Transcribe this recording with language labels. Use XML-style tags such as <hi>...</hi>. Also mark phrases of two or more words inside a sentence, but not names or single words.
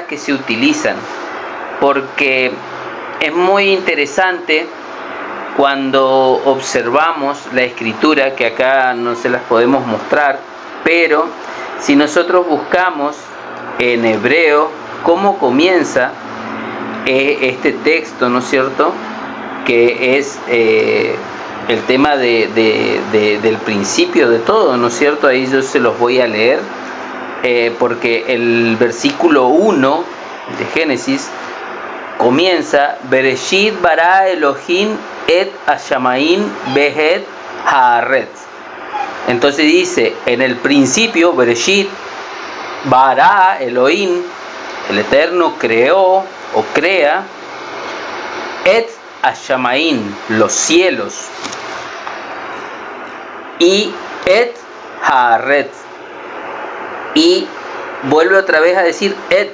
<es>que se utilizan, porque es muy interesante cuando observamos la escritura, que acá no se las podemos mostrar, pero si nosotros buscamos en hebreo cómo comienza este texto, ¿no es cierto?, que es el tema del principio de todo, ¿no es cierto? Ahí yo se los voy a leer, porque el versículo 1 de Génesis comienza:</es> <he>בראשית ברא אלוהים את השמים ואת הארץ.</he> <es>Entonces dice, en el principio,</es> <he>בראשית ברא אלוהים,</he> <es>el Eterno creó o crea,</es> <he>את השמים,</he> <es>los cielos, y</es> <he>את הארץ,</he> <es>y vuelve otra vez a decir et.</es>